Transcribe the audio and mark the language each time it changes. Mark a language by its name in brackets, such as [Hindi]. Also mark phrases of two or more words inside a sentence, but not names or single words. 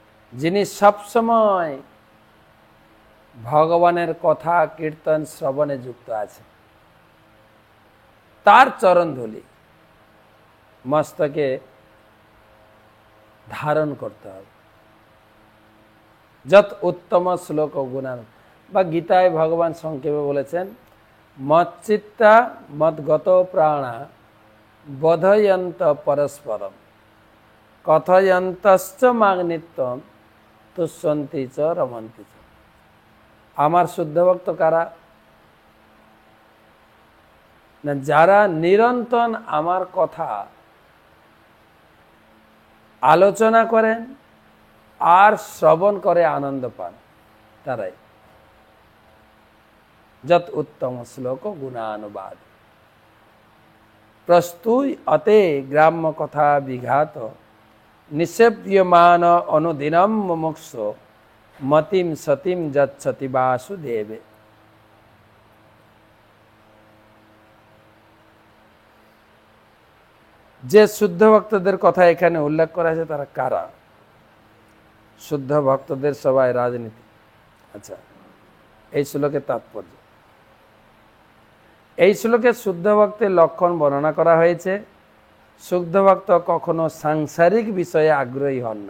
[Bangla] যিনি সবসময় ভগবানের কথা কীর্তন শ্রবণে যুক্ত আছে, তার চরণ ধুলি মস্তকে ধারণ করতে হবে। [Sanskrit] যত উত্তম শ্লোক গুণান, [Bangla] বা গীতায় ভগবান সংক্ষেপে বলেছেন, [Sanskrit] মচ্চিত্তা মদ্গত প্রাণা বোধয়ন্ত পরস্পরম কথয়ন্তশ্চ মাগ্নিত্যম তুষ্যন্তি চ রমন্তি চ। [Bangla] আমার শুদ্ধ ভক্ত কারা? না, যারা নিরন্তর আমার কথা আলোচনা করেন আর শ্রবণ করে আনন্দ পান, তারাই। [Sanskrit] যত উত্তম শ্লোক গুণানুবাদ প্রস্তুই অতে গ্রাম্য কথা বিঘাত নিষেব্যমান অনুদিনম মুমুক্ষু মতিম সতিম যচ্ছতি বাসুদেবে। [Bangla] যে শুদ্ধ ভক্তদের কথা এখানে উল্লেখ করা আছে তারা কারা? শুদ্ধ ভক্তদের সবাই রাজনীতি। আচ্ছা, এই শ্লোকের তাৎপর্য, এই শ্লোকে শুদ্ধ ভক্তের লক্ষণ বর্ণনা করা হয়েছে। শুদ্ধ ভক্ত কখনো সাংসারিক বিষয়ে আগ্রহী হন না।